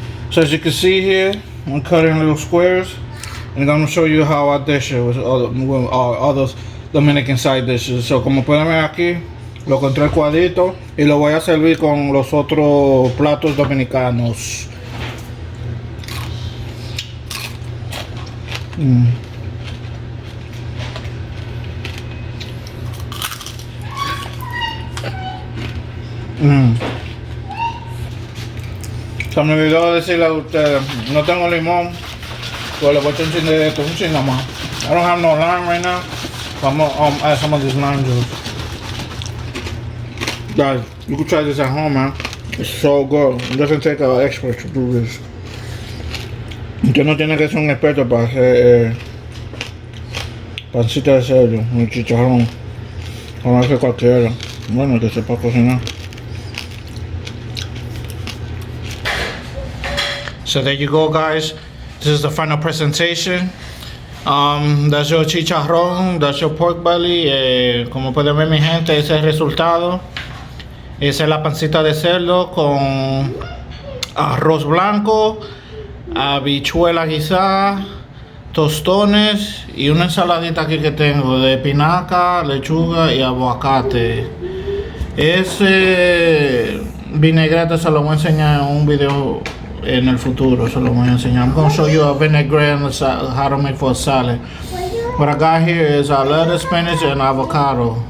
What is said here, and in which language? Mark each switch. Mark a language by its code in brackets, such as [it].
[en] So as you can see here, I'm cutting little squares, and I'm going to show you how I dish it with other Dominican side dishes. [es] So como pueden ver aquí, lo encontré cuadrito y lo voy a servir con los otros platos dominicanos. Se me olvidó decirle a ustedes, no tengo limón, pues le voy a echar un chin de esto, un chin nada más. [en] I don't have no lime right now, so I'm gonna add some of this lime juice. Guys, you can try this at home, man. It's so good. It doesn't take an expert to do this. [es] Usted no tiene que ser un experto para hacer pancita de cerdo, un chicharrón, como hace cualquiera. Bueno, que sepa cocinar. [en] So there you go, guys. This is the final presentation. That's your chicharrón, that's your pork belly. [es] Como pueden ver, mi gente, ese es el resultado. Esa es la pancita de cerdo con arroz blanco, habichuela guisada, tostones y una ensaladita aquí que tengo de espinaca, lechuga y aguacate. Ese vinaigrette se lo voy a enseñar en un video en el futuro, se lo voy a enseñar. [en] I'm going to show you a vinaigrette and how to make for a salad. What I got here is lettuce, spinach, and avocado.